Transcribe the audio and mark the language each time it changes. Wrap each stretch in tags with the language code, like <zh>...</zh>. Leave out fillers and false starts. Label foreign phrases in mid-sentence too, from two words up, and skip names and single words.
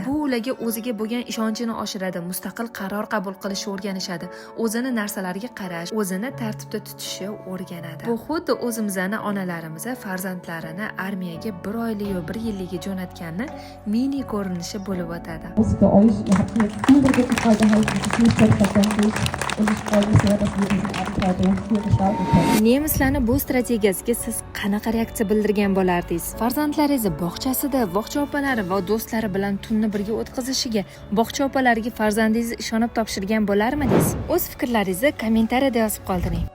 <uz>Bu ularga o'ziga bo'lgan ishonchini oshiradi, mustaqil qaror qabul qilishni o'rganishadi, o'zini narsalarga qarash, o'zini tartibda tutishni o'rganadi. Bu xuddi o'zimizning onalarimiz farzandlarini armiyaga 1 oylik yo 1 yillikka jo'natganni mini ko'rinishi bo'lib o'tadi.</uz> <de>Für euch, ihr habt mir jetzt überwiegend freigehalten, das ist nicht selbstverständlich und ich freue mich sehr, dass wir diesen Abend heute hier gestalten können.</de> <uz>Nemislarning bu strategiyasiga siz qanaqa reaksiya bildirgan bo'lardingiz? Farzandlaringiz bog'chasida bog'cha opalari va do'stlari bilan tunni birga o'tkazishiga bog'cha opalariga farzandingiz ishonib topshirgan bo'larmidingiz? O'z fikrlaringizni kommentariyada yozib qoldiring.</uz>